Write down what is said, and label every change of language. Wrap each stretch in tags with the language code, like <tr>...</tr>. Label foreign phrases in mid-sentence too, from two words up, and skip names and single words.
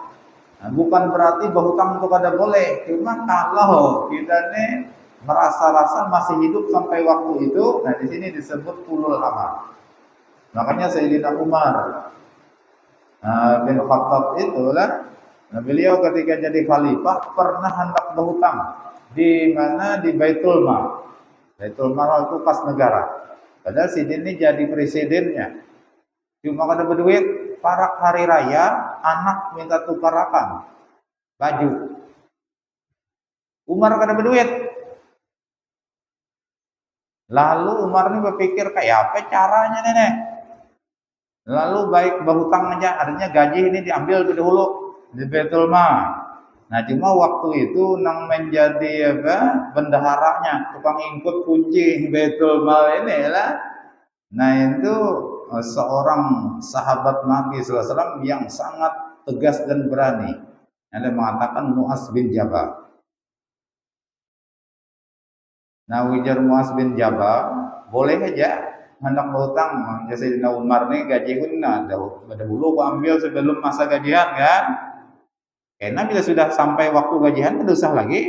<id>Nah, bukan berarti berhutang itu kada boleh, cuma kalau kita merasa-rasa masih hidup sampai waktu itu, nah di sini disebut ulul amal. Makanya Sayyidina Umar bin Khattab itulah, nah beliau ketika jadi khalifah pernah hendak berhutang di mana, di Baitul Mal. Baitul Mal itu kas negara.</id> <bjn>Padahal si ini jadi presidennya. Cuma kada berduit, parak hari raya, anak minta tukarakan baju. Umar kada berduit. Lalu Umar ini berpikir kayak apa caranya nenek.</bjn> <id>Lalu baik berhutang aja, artinya gaji ini diambil lebih dahulu di Baitul Mal. Nah, cuma waktu itu nang menjadi bendaharanya, tukang ingkut kunci Baitul Mal ini lah. Nah, itu seorang sahabat Nabi SAW yang sangat tegas dan berani. Ada mengatakan Mu'az bin Jabal. Nah, ujar Mu'az bin Jabal, boleh aja hendak berhutang. Sayyidina Umar nih gaji pun dahulu ambil sebelum masa gajian kan. Karena bila sudah sampai waktu gajian tidak usah lagi.</id>